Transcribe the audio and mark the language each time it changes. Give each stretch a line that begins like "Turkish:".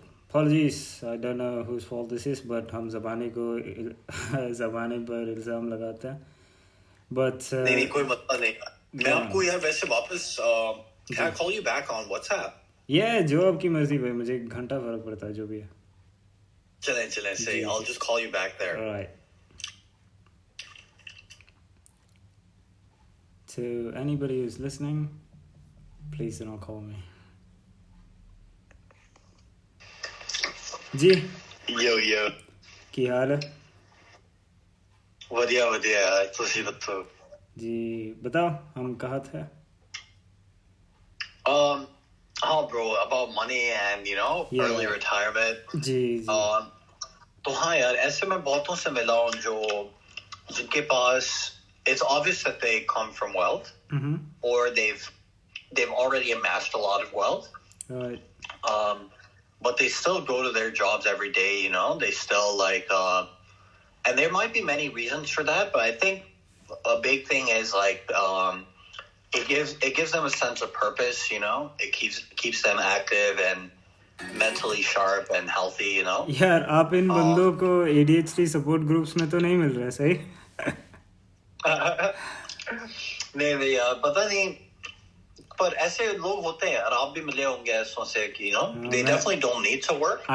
English: Apologies, I don't know whose fault this is, but
Hindi: हम ज़बानी पर इल्ज़ाम लगाते हैं.
English: But
Hindi: नहीं कोई मतलब नहीं. मैं आपको यार वैसे वापस
English: can I call you back on WhatsApp?
Hindi: Yeah, जो आपकी मर्जी भाई, मुझे घंटा फर्क पड़ता है जो भी है. चलें सही.
English: I'll just call you back there. All right. To anybody who's listening, please do not call me.
Hindi: Ji.
English: Yo.
Punjabi: की हाल है? बढ़िया तुसी बताओ.
Hindi: जी बताओ हम कहाँ थे?
English: Bro, about money and early retirement.
Hindi: जी. तो हाँ यार ऐसे मैं बहुतों से मिला हूँ जिनके पास
English: it's obvious that they come from wealth, or they've already amassed a lot of wealth. Right. But they still go to their jobs every day. They still and there might be many reasons for that, but I think a big thing is it gives them a sense of purpose. It keeps them active and mentally sharp and healthy.
Hindi: यार आप इन बंदों को ADHD support groups में तो नहीं मिल रहा है सही? नहीं यार पता नहीं, पर ऐसे लोग होते हैं यार, आप भी मिले होंगे ऐसों से कि
English: they definitely don't need to work, but